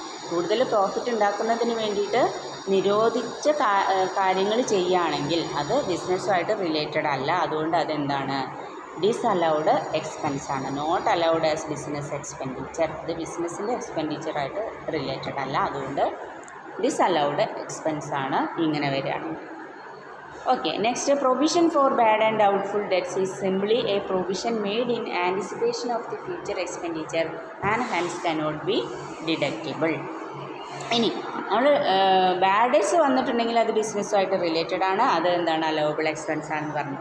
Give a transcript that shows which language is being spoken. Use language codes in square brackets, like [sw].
[ml] കൂടുതൽ പ്രോഫിറ്റ് ഉണ്ടാക്കുന്നതിന് വേണ്ടിയിട്ട് നിരോധിച്ച കാര്യങ്ങൾ ചെയ്യുകയാണെങ്കിൽ അത് ബിസിനസ്സുമായിട്ട് റിലേറ്റഡ് അല്ല. അതുകൊണ്ട് അതെന്താണ്, disallowed എക്സ്പെൻസാണ്, [en] Not allowed as business expenditure. [ml] ഇത് ബിസിനസ്സിൻ്റെ എക്സ്പെൻഡിച്ചറായിട്ട് റിലേറ്റഡ് അല്ല. അതുകൊണ്ട് ഡിസലൗഡ് എക്സ്പെൻസാണ് ഇങ്ങനെ വരികയാണെങ്കിൽ. [en] Okay, next, provision for bad and doubtful debts is simply a provision made in anticipation of the future expenditure and hence cannot be deductible. [ml] ഇനി നമ്മൾ bad debts വന്നിട്ടുണ്ടെങ്കിൽ അത് ബിസിനസ്സുമായിട്ട് റിലേറ്റഡ് ആണ്, അത് എന്താണ് അലവബിൾ എക്സ്പെൻസ് ആണെന്ന് പറഞ്ഞു.